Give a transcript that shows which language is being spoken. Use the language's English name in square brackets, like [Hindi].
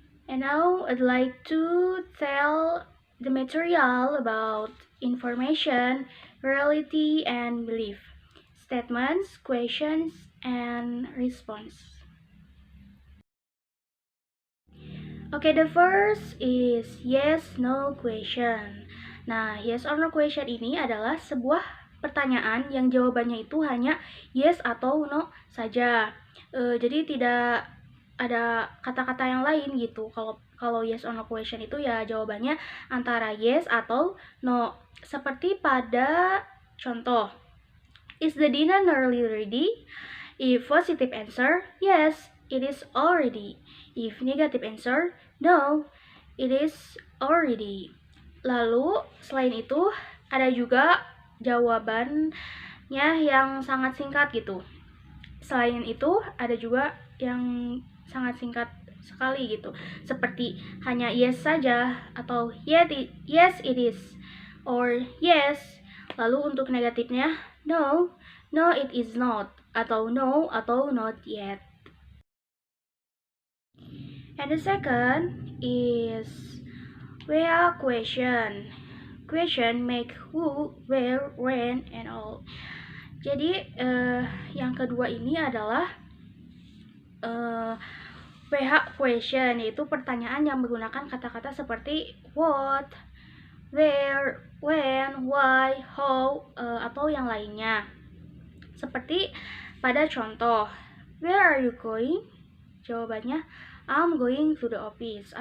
[English] And now I'd like to tell the material about information, reality, and belief, statements, questions, and response. Okay, the first is yes no question. [Indonesian] Nah, yes or no question ini adalah sebuah pertanyaan yang jawabannya itu hanya yes atau no saja. Jadi tidak ada kata-kata yang lain gitu. Kalau yes or no question itu ya jawabannya antara yes atau no. Seperti pada contoh, [English] is the dinner nearly ready? If positive answer, yes, it is already. If negative answer, no, it is already. [Indonesian] Lalu, selain itu, ada juga jawabannya yang sangat singkat gitu. Selain itu, ada juga yang sangat singkat sekali gitu. Seperti hanya [English] yes saja, atau yes it is, or yes. [Indonesian] Lalu untuk negatifnya, [English] no, no it is not, atau no, atau not yet. And the second is where question. Question make who, where, when, and all. [Indonesian] Jadi yang kedua ini adalah WH question, yaitu pertanyaan yang menggunakan kata-kata seperti what, where, when, why, how, atau yang lainnya. Seperti pada contoh, [English] where are you going? [Indonesian] Jawabannya, [English] I'm going to the office.